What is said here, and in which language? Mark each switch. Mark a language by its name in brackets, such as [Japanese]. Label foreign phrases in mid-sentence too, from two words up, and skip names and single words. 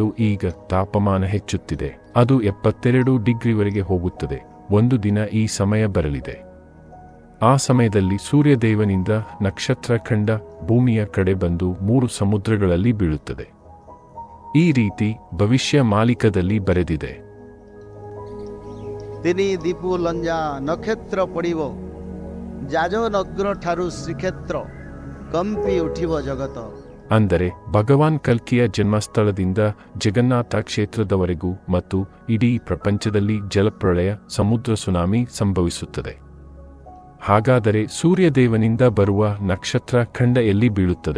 [Kannada] ಈಗ ತಾಪಮಾನ ಹೆಚ್ಚುತ್ತಿದೆ, ಅದು 72 ಡಿಗ್ರಿವರೆಗೆ ಹೋಗುತ್ತದೆ. ಒಂದು ದಿನ ಈ ಸಮಯ ಬರಲಿದೆ. ಆ ಸಮಯದಲ್ಲಿ ಸೂರ್ಯದೇವನಿಂದ ನಕ್ಷತ್ರಖಂಡ ಭೂಮಿಯ ಕಡೆ ಬಂದು 3 ಸಮುದ್ರಗಳಲ್ಲಿ ಬೀಳುತ್ತದೆ. ಈ ರೀತಿ ಭವಿಷ್ಯ ಮಾಲಿಕದಲ್ಲಿ ಬರೆದಿದೆ. [Odia] ତିନି ଦୀପୁ ଲଞ୍ଜା ନକ୍ଷତ୍ର ପଡ଼ିବ, ଯାଜ ନଗ୍ନ ଠାରୁ ଶ୍ରୀକ୍ଷେତ୍ର କମ୍ପି ଉଠିବ ଜଗତ. [Kannada] ಅಂದರೆ ಭಗವಾನ್ ಕಲ್ಕಿಯ ಜನ್ಮಸ್ಥಳದಿಂದ ಜಗನ್ನಾಥ ಕ್ಷೇತ್ರದವರೆಗೂ ಮತ್ತು ಇಡೀ ಪ್ರಪಂಚದಲ್ಲಿ ಜಲಪ್ರಳಯ, ಸಮುದ್ರ ಸುನಾಮಿ ಸಂಭವಿಸುತ್ತದೆ. ಹಾಗಾದರೆ ಸೂರ್ಯದೇವನಿಂದ ಬರುವ ನಕ್ಷತ್ರ ಖಂಡ ಎಲ್ಲಿ ಬೀಳುತ್ತದೆ?